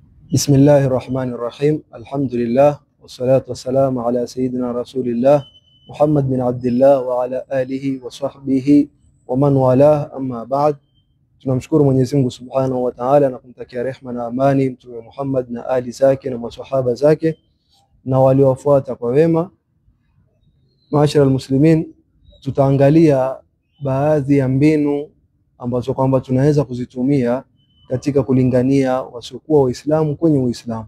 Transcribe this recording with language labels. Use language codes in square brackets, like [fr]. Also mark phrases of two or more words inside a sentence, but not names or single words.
[ar] بسم الله الرحمن الرحيم. الحمد لله والصلاة والسلام على سيدنا رسول الله محمد بن عبد الله وعلى آله وصحبه ومن والاه. أما بعد, [sw] tunamshukuru Mwenyezi Mungu [ar] سبحانه وتعالى [sw] na kumtakia rehema na amani Mtume Muhammad na ali zake na maswahaba zake na waliofuata kwa wema. [ar] معشر المسلمين, [sw] tutaangalia baadhi ya mbinu ambazo kwamba tunaweza kuzitumia katika kulingania wasiokuwa Waislamu kwenye Uislamu.